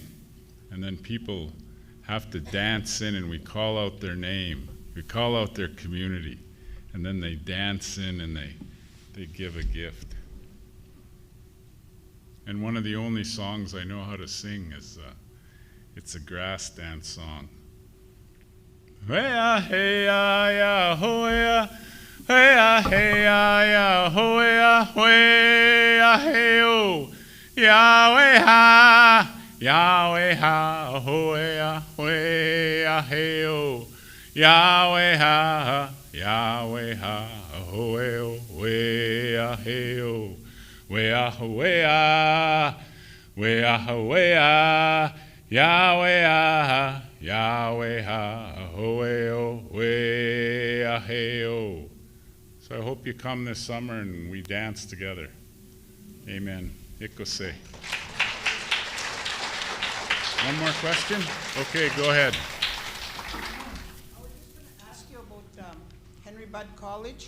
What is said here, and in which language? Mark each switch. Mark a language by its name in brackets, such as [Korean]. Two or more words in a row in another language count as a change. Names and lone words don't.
[English] And then people have to dance in and we call out their name. We call out their community. And then they dance in and they give a gift. And one of the only songs I know how to sing is, it's a grass dance song. Hey-ya, hey-ya, ya, ho-ya, hey-ya, hey-ya, ya, ho-ya, hey-ya, hey-o, Yahweh-ha, Yahweh-ha, ho-ya, hey-ya, hey-o, Yahweh-ha, Yahweh-ha, ho-ya, we-ya, hey-o, we-ya, we-ya, we-ya, we-ya, Yahweh-ha, Yahweh-ha, ho-ya, we-ya, hey-o. So I hope you come this summer and we dance together. Amen. Ikose. One more question? Okay, go ahead. I was just going to ask you about Henry Budd College.